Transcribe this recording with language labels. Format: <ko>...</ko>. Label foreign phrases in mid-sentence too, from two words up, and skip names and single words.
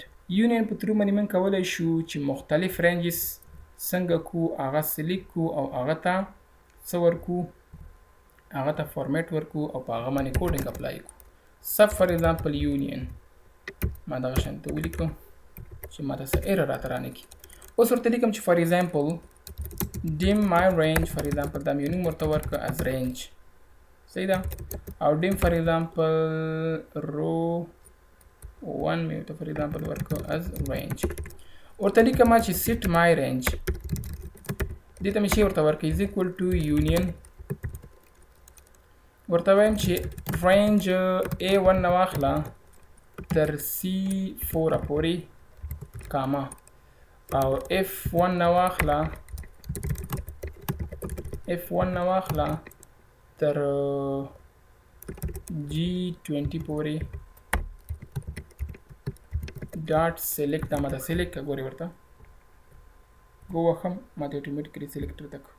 <ps>یونین په ترو باندې موږ کولی شو چې مختلف رینجز څنګه کو هغه سلیکټ کو او هغه ته څه ورکو هغه ته فارمیټ ورکو او په هغه باندې</ps> <en>coding apply</en> <ps>کو.</ps> <en>sub for example union</en> <ps>ما دغه شان ته ولیکو چې ما ته څه ایرر راته رانه کړي. اوس ورته لیکم چې</ps> <en>for example dim my range for example</en> <ps>دا مې یو نوم ورته ورکړه</ps> <en>as range.</en> <ps>صحیح ده. او dim</ps> <en>for example row</en> <ps>1 مې ورته</ps> <en>for example</en> <ps>ورکړه</ps> <en>as range.</en> <ps>ورته لیکم چې</ps> <en>set my range</en> <ps>دې ته مې شی ورته ورکړه</ps> <en>is equal to union.</en> <ps>ورته وایم چې رینج A1 نه واخله تر C4 پورې کاما او F1 نه واخله تر G20 پورې</ps> <en>dot select</en> <ps>دا ماته سلیکټ که ګورې ورته ګو وښم ماته</ps> <en>automatically select</en> <ps>راته کړه.</ps>